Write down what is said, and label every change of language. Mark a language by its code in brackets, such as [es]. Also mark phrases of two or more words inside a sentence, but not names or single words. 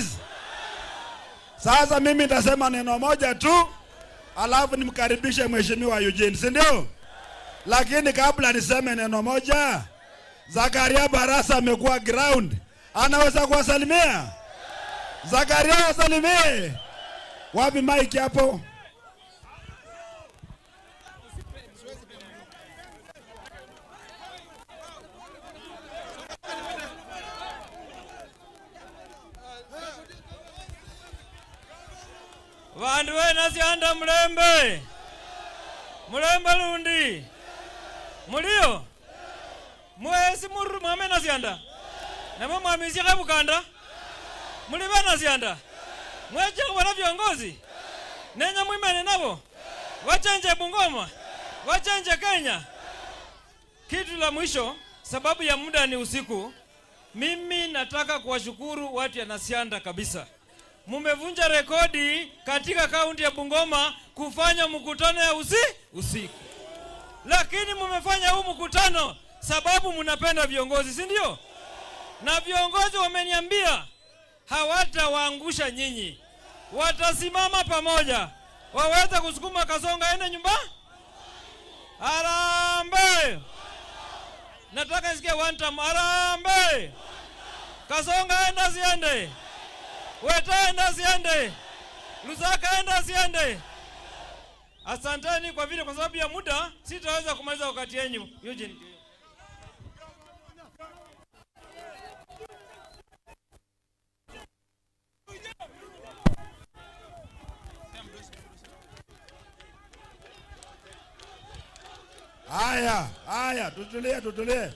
[sw] Sasa mimi nitasema neno moja tu, alafu nimkaribishe Mheshimiwa Eugene, si ndio? Lakini kabla niseme neno moja, Zakaria Barasa amekuwa ground. Anaweza kuwasalimia? Zakaria wasalimie. Wapi mic hapo? [luy] Vandu nasianda Mulembe. Mulembe lundi. Mulio? Mwesi muru mwame nasianda. Namo mwamisi kabukanda. Mulibe nasianda. Mweche kubana viongozi. Nenya mwimene nabo. Wachenje Bungoma. Wachenje Kenya. [sw] Kitu la mwisho, sababu ya muda ni usiku, mimi nataka kuwashukuru watu ya Nasianda kabisa. Mumevunja rekodi katika kaunti ya Bungoma kufanya mkutano ya usiku. Lakini mumefanya huu mkutano sababu mnapenda viongozi, si ndio? Na viongozi wameniambia hawatawaangusha nyinyi. Watasimama pamoja. Waweza kusukuma Kasonga ende nyumba? Harambee! Nataka nisikie [en] one time. [sw] Harambee! Kasonga enda siende. Weta enda siende. Lusaka enda siende. Asanteni kwa vile, kwa sababu ya muda sitaweza kumaliza wakati yenu. Eugene. Haya, tutulie.